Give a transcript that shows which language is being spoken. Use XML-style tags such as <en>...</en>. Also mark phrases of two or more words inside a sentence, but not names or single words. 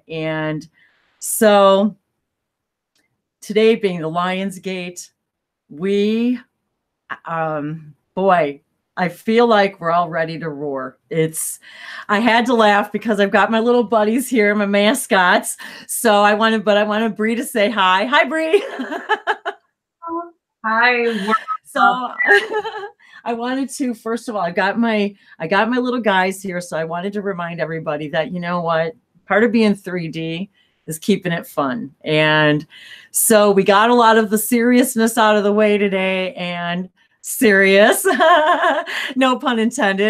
<en>And so today being the Lion's Gate, we, boy, I feel like we're all ready to roar. I had to laugh because I've got my little buddies here, my mascots. So I wanted Bree to say hi. Hi, Bree. Hi. So I wanted to, first of all, I got my little guys here. So I wanted to remind everybody that, you know what, part of being 3D is keeping it fun. And so we got a lot of the seriousness out of the way today, and serious, no pun intended.</en>